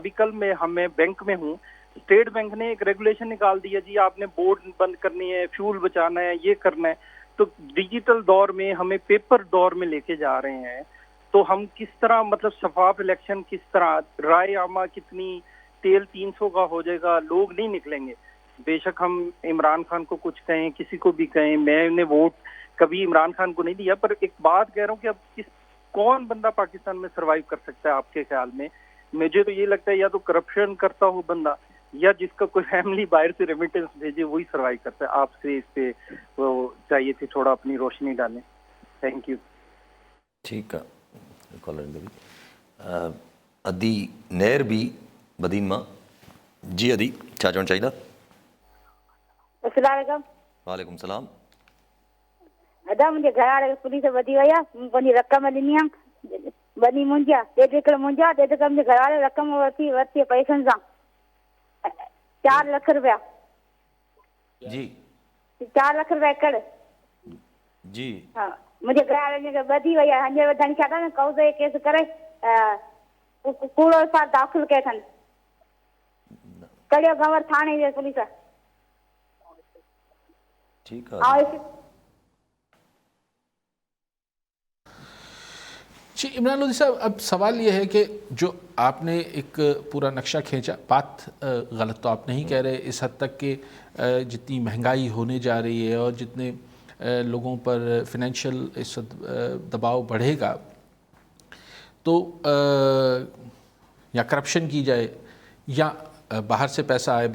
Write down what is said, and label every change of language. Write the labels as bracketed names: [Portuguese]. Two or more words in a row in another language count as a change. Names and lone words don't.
[Urdu] ابھی کل میں بینک میں ہوں، اسٹیٹ بینک نے ایک ریگولیشن نکال دیا جی، آپ نے بورڈ بند کرنی ہے، فیول بچانا ہے، یہ کرنا ہے. تو ڈیجیٹل دور میں ہمیں پیپر دور میں لے کے جا رہے ہیں، تو ہم کس طرح مطلب شفاف الیکشن کس طرح، رائے عامہ کتنی، تیل 300 کا ہو جائے گا، لوگ نہیں نکلیں گے. بے شک ہم عمران خان کو کچھ کہیں, کسی کو بھی کہیں, میں نے ووٹ کبھی عمران خان کو نہیں دیا, پر ایک بات کہہ رہا ہوں کہ اب کون بندہ پاکستان میں سروائیو کر سکتا ہے آپ کے خیال میں؟ مجھے تو یہ لگتا ہے یا تو کرپشن کرتا ہو بندہ, یا جس کا کوئی فیملی باہر سے ریمیٹنس بھیجے وہی سروائیو کرتا ہے. آپ سے اس پہ وہ چاہیے تھی تھوڑا اپنی روشنی ڈالیں. [English] Thank you. [Sindhi] ٹھیک ہے کالر ادی نیر بھی بدین ماں. جی ادی چھا چوڻ چاہیے؟ [Arabic] السلام علیکم. وعلیکم السلام. [Sindhi] दादा मुंहिंजे घर वारे पुलिस वधी वई आहे, पंहिंजी रक़म ॾिनी आहे, वॾी मुंहिंजी आहे, ॾेढ एकड़ मुंहिंजा, ॾेढ एकड़ मुंहिंजे घर वारे रक़म वरिती पैसनि सां 4 लख रुपया. जी 4 लख रुपया एकड़. जी हा मुंहिंजे घर वारे खे वधी वई आहे, हींअर वधण छा अथनि, कौज़े केस करे कूड़ो सां दाख़िल कयो अथनि. कड़ियो गंवर थाणे जे पुलिस. [Urdu] ٹھیک ہے. جی عمران لودھی صاحب, اب سوال یہ ہے کہ جو آپ نے ایک پورا نقشہ کھینچا, بات غلط تو آپ نہیں کہہ رہے اس حد تک کہ جتنی مہنگائی ہونے جا رہی ہے اور جتنے لوگوں پر فائنینشیل اس دباؤ بڑھے گا تو یا کرپشن کی جائے یا باہر سے پیسہ آئے.